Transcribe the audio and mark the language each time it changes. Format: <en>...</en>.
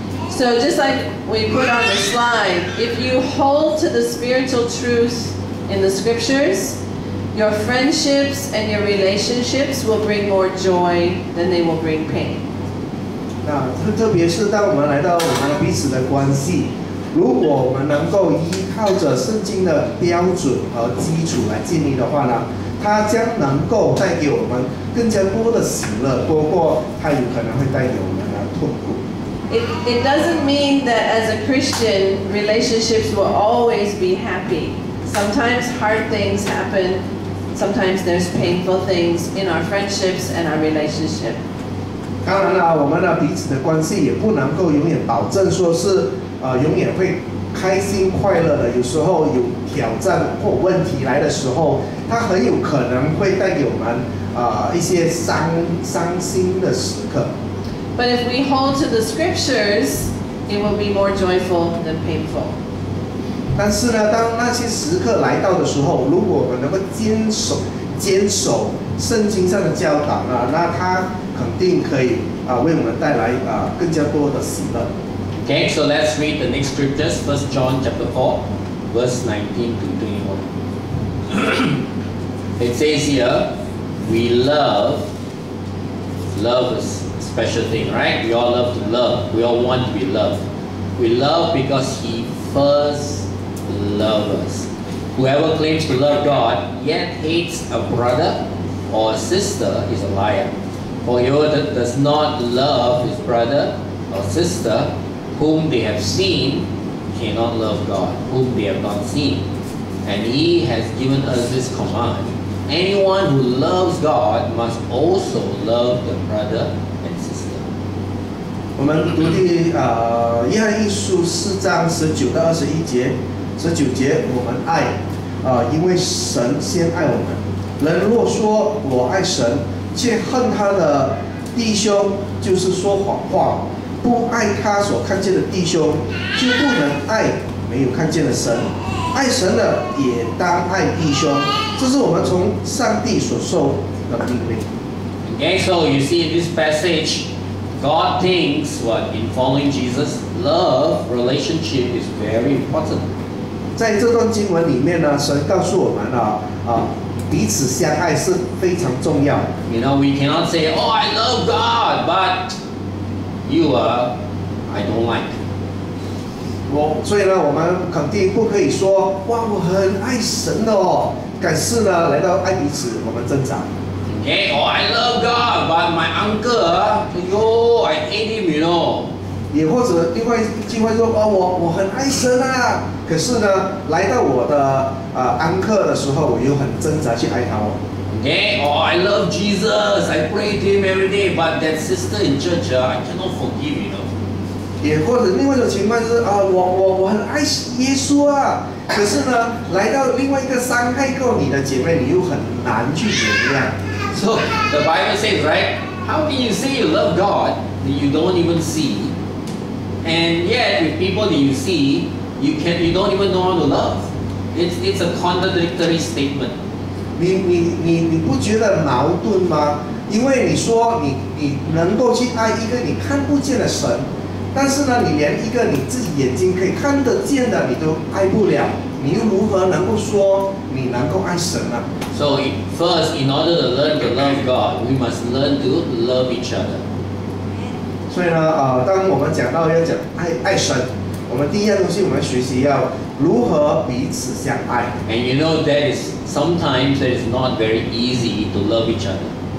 <en>So just like we put on the slide, if you hold to the spiritual truth in the scriptures, your friendships and your relationships will bring more joy than they will bring pain.</en> <zh>那特别是当我们来到我们彼此的关系，如果我们能够依靠着圣经的标准和基础来建立的话呢，它将能够带给我们更加多的喜乐，多过它有可能会带给我们的痛苦。</zh> <en>It doesn't mean that as a Christian, relationships will always be happy. Sometimes hard things happen. sometimes there's painful things in our friendships and our relationship.</en> <zh>当然了，我们的彼此的关系也不能够永远保证说是永远会开心快乐的。有时候有挑战或问题来的时候，它很有可能会带给我们一些伤心的时刻。</zh> <en>But if we hold to the scriptures, it will be more joyful than painful.</en> <zh>但是呢，当那些时刻来到的时候，如果我们能够坚守圣经上的教导呢，那它肯定可以为我们带来更加多的喜乐。</zh> <en>Okay, so let's read the next scriptures. 1 John chapter 4, verse 19 to 21. It says here, we love is a special thing, right? We all love to love. We all want to be loved. We love because He first loved us. Whoever claims to love God yet hates a brother or a sister is a liar. For whoever does not love his brother or sister whom they have seen cannot love God whom they have not seen. And He has given us this command. Anyone who loves God must also love the brother and sister.</en> <zh>我们读约翰一书4章19到21节，19节我们爱，因为神先爱我们。人若说我爱神，却恨他的弟兄，就是说谎话。不爱他所看见的弟兄，就不能爱没有看见的神。爱神的也当爱弟兄，这是我们从上帝所受的命令。</zh> <en>Okay, so you see in this passage, God thinks what in following Jesus, love relationship is very important.</en> <zh>在这段经文里面呢，神告诉我们彼此相爱是非常重要。</zh> <en>You know, we cannot say, "Oh, I love God," but I don't like.</en> <zh>所以呢，我们肯定不可以说，哇，我很爱神的哦。可是呢，来到爱彼此，我们挣扎。</zh> <en>Okay, oh, I love God, but my uncle, I hate him, you know.</en> <zh>也或者另外一句话说，我很爱神啊，可是呢，来到我的安克的时候，我又很挣扎去爱他哦。</zh> <en>Okay, oh, I love Jesus, I pray to Him every day, but that sister in church, I cannot forgive, you know.</en> <zh>也或者另外一种情况就是我很爱耶稣啊，可是呢，来到另外一个伤害过你的姐妹，你又很难去原谅。</zh> <en>So the Bible says, right? How can you say you love God that you don't even see, and yet with people that you see, you don't even know how to love? It's a contradictory statement.</en> <zh>你不觉得矛盾吗？因为你说你能够去爱一个你看不见的神。但是呢，你连一个你自己眼睛可以看得见的你都爱不了，你又如何能够说你能够爱神呢？</zh> <en>So first, in order to learn to love God, we must learn to love each other.</en> <zh>所以呢，当我们讲到要讲爱神，我们第一样东西我们学习要如何彼此相爱。</zh> <en>And you know sometimes that is not very easy to love each other.</en>